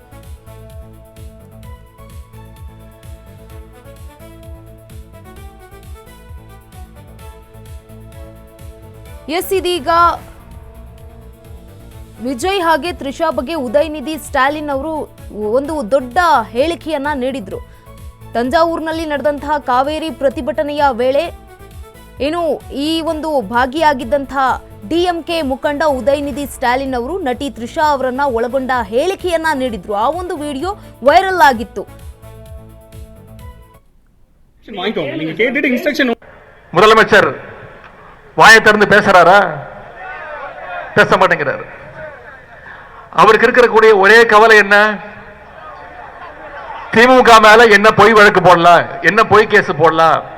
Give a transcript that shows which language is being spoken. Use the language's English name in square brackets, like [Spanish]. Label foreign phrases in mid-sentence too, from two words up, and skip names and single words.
[Kannada] ಇದೀಗ ವಿಜಯ್ ಹಾಗೆ ತ್ರಿಷಾ ಬಗ್ಗೆ ಉದಯನಿಧಿ ಸ್ಟಾಲಿನ್ ಅವರು ಒಂದು ದೊಡ್ಡ ಹೇಳಿಕೆಯನ್ನ ನೀಡಿದ್ರು. ತಂಜಾವೂರಿನಲ್ಲಿ ನಡೆದಂತಹ ಕಾವೇರಿ ಪ್ರತಿಭಟನೆಯ ವೇಳೆ ಈ ಒಂದು ಭಾಗಿಯಾಗಿದ್ದಂತಹ ಡಿಎಂಕೆ ಮುಖಂಡ ಉದಯನಿಧಿ ಸ್ಟಾಲಿನ್ ಅವರು ನಟಿ ತ್ರಿಷಾ ಅವರನ್ನ ಒಳಗೊಂಡ ಹೇಳಿಕೆಯನ್ನ ನೀಡಿದ್ರು. ಆ ಒಂದು ವಿಡಿಯೋ ವೈರಲ್ ಆಗಿತ್ತು. [Tamil] முதலமைச்சர் வாயை திறந்து பேசுறாரா? பேச மாட்டேங்கிறாரு. அவருக்கு இருக்கக்கூடிய ஒரே கவலை என்ன? திமுக மேல என்ன பொய் வழக்கு போடலாம், என்ன பொய் கேஸ் போடலாம்.